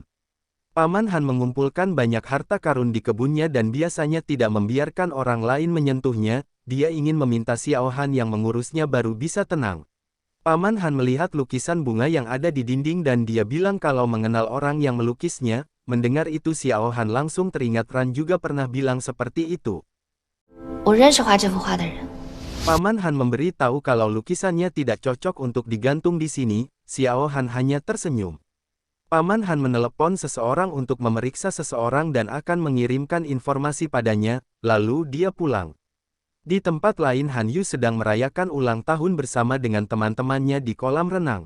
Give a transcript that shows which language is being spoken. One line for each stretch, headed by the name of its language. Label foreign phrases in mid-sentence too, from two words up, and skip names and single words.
Indonesian: Paman Han mengumpulkan banyak harta karun di kebunnya dan biasanya tidak membiarkan orang lain menyentuhnya, dia ingin meminta Xiao Han yang mengurusnya baru bisa tenang. Paman Han melihat lukisan bunga yang ada di dinding dan dia bilang kalau mengenal orang yang melukisnya, mendengar itu Xiao Han langsung teringat Ran juga pernah bilang seperti itu.
Chinese: 我认识画这幅画的人。
Indonesian: Paman Han memberi tahu kalau lukisannya tidak cocok untuk digantung di sini, Xiao Han hanya tersenyum. Paman Han menelepon seseorang untuk memeriksa seseorang dan akan mengirimkan informasi padanya, lalu dia pulang. Di tempat lain Han Yu sedang merayakan ulang tahun bersama dengan teman-temannya di kolam renang.